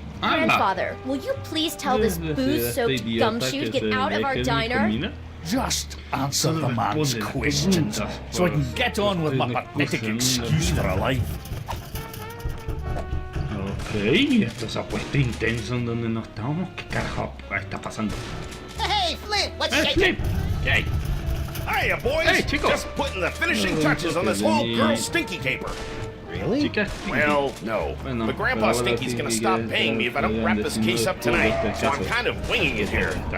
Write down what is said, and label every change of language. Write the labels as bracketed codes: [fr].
[en] Grandfather, will you please tell this booze-soaked gumshoe to get out of our diner? Just answer the man's questions so I can get on with my pathetic excuse for a life. [es] Ok, esto se ha puesto intenso en donde no estábamos. ¿Qué carajo está pasando? [en] Hey, Flint, what's shaking? [es] Flip! ¿Qué? [en] Hiya, boys! [es] Hey, chicos. [en] Just putting the finishing touches on this whole girl stinky caper. Really? Well, no. But Grandpa Stinky's gonna stop paying me if I don't wrap this case up tonight, so I'm kind of winging it here.